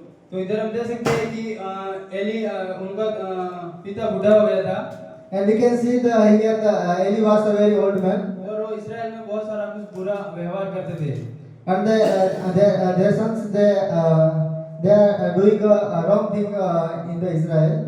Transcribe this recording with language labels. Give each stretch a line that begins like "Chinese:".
Hindi: तो इधर हम देख सकते हैं कि एली उनका पिता बूढ़ा हो गया था
English: And we can see here Eli was a very old man.
Hindi: और वो इस्राएल में बहुत सारा कुछ बुरा व्यवहार करते थे
English: And their sons they are doing a wrong thing in the Israel.